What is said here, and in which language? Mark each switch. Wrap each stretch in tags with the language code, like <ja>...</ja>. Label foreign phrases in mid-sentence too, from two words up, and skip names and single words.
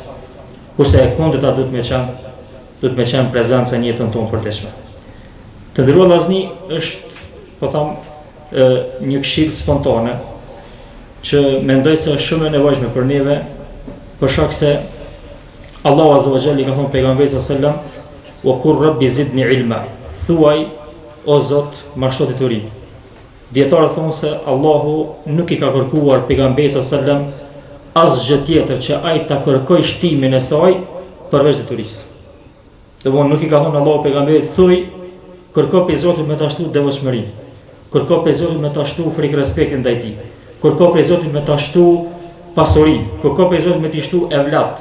<sq>Kurse e kundërta duhet me qenë prezenca në jetën tonë përditshme. Të nderuar vëllezëni, është, po them, një këshill spontane që mendoj se është shumë e nevojshme për neve, për shkak se</sq> <ar>الله عز وجل</ar> <sq>i ka thënë pejgamberit</sq> <ar>صلى الله عليه وسلم: "وقل رب زدني علما."</ar> <sq>Thuaj, o Zot, më shto dituri. Dietarët thonë se Allahu nuk i ka kërkuar pejgamberit</sq> <ar>صلى الله عليه وسلم</ar> <sq>asgjë tjetër që ai ta kërkoj shtimin e saj përveç diturisë. Domthonë nuk i ka thënë Allahu pejgamberit thuj kërko pe Zotit me ta shtu devotshmërinë, kërko pe Zotit me ta shtu frikë respektin ndaj tij, kërko pe Zotit me ta shtu pasurinë, kërko pe Zotit me ta shtu evlat.</sq>